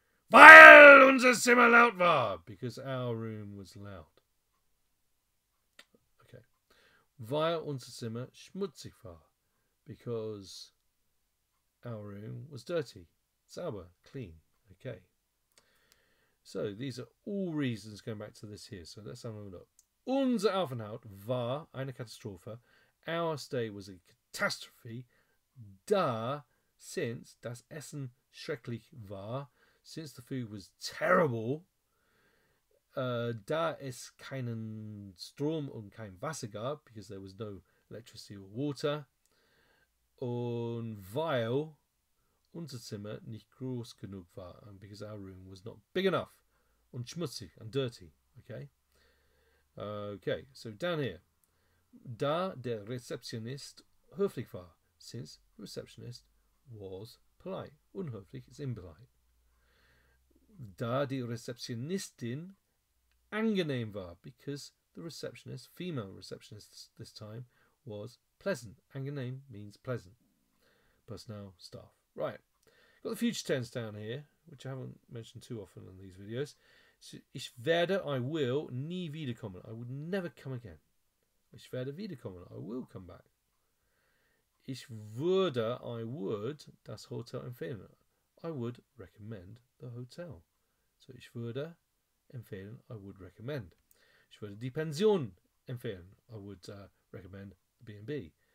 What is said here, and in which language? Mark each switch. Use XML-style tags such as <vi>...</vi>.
<de>Weil unser Zimmer laut war,</de> <en>because our room was loud. Okay.</en> <de>Weil unser Zimmer schmutzig war,</de> <en>because our room was dirty. Sauber, clean. Okay. So these are all reasons going back to this here. So let's have a look.</en> <de>Unser Aufenthalt war eine Katastrophe.</de> <en>Our stay was a catastrophe. Da, since</en> <de>das Essen schrecklich war,</de> <en>since the food was terrible.</en> <de>Da es keinen Strom und kein Wasser gab,</de> <en>because there was no electricity or water.</en> <de>Und weil unser Zimmer nicht groß genug war,</de> <en>and because our room was not big enough,</en> <de>und schmutzig</de> <en>and dirty. Okay. Okay. So down here,</en> <de>da der Rezeptionist höflich war,</de> <en>since the receptionist was polite. Unhöflich is impolite.</en> <de>Da die Rezeptionistin angenehm war,</de> <en>because the receptionist, female receptionist this time, was pleasant. Angenehm means pleasant. Personnel, staff. Right. Got the future tense down here, which I haven't mentioned too often in these videos.</en> <de>So, ich werde,</de> <en>I will,</en> <de>nie wiederkommen.</de> <en>I would never come again.</en> <de>Ich werde wiederkommen.</de> <en>I will come back.</en> <de>Ich würde,</de> <en>I would,</en> <de>das Hotel empfehlen.</de> <en>I would recommend the hotel.</en> <de>So, ich würde empfehlen,</de> <en>I would recommend.</en> <de>Ich würde die Pension empfehlen.</de> <en>I would recommend the B&B.</en>